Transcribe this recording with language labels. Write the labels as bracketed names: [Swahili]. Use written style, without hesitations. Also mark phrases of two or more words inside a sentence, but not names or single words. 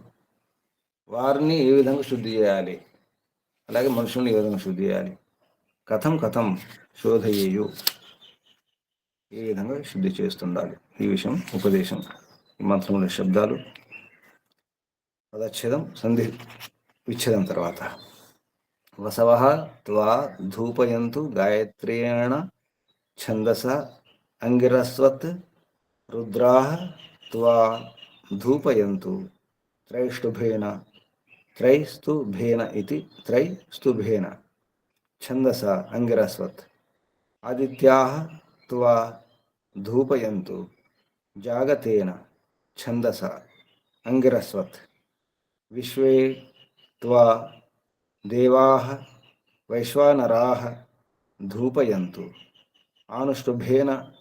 [Telugu] వారిని ఏ విధంగా శుద్ధి చేయాలి, అలాగే మనుషుల్ని ఏ విధంగా శుద్ధి చేయాలి. [Sanskrit] కథం శోధయేయు, [Telugu] ఏ విధంగా శుద్ధి చేస్తుండాలి. ఈ విషయం ఉపదేశం. ఈ మంత్రంలో శబ్దాలు పదచ్ఛేదం, సంధి విచ్ఛేదం తర్వాత वसवः [Sanskrit] त्वा धूपयन्तु गायत्र्येण छन्दसा अंगिरस्वत् रुद्राः त्वा धूपयन्तु त्रैष्टुभेन त्रैस्तुभेन इति त्रैस्तुभेन छन्दसा अंगिरस्वत् आदित्याः त्वा धूपयन्तु जागतेन छन्दसा अंगिरस्वत् विश्वे त्वा देवाः वैश्वानराः धूपयन्तु आनुष्टुभेन